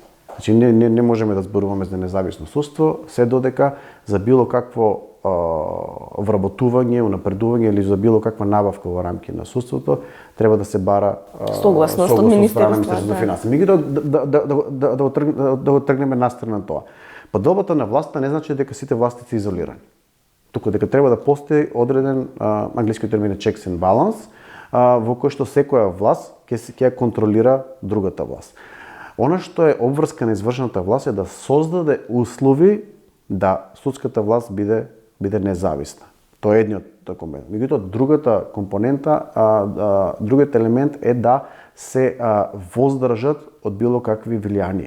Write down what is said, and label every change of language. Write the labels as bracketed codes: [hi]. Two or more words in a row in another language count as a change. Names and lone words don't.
[mk] Значи не можеме да зборуваме за независно судство, се додека за било какво вработување, унапредување или за било каква набавка во рамки на судството треба да се бара согласност од Министерството за финансии. Меѓутоа да го тргнеме настрана тоа. Подобата на власта не значи дека сите власти се изолирани. Туку дека треба да постои одреден, англиски термин е [en] checks and balance, [mk] во кој што секоја власт ќе контролира другата власт. Она што е обврска на извршната власт е да создаде услови да судската власт биде независна. Тоа е едниот компонент. Меѓутоа, другата компонента, другиот елемент е да се воздржат од било какви влијанија.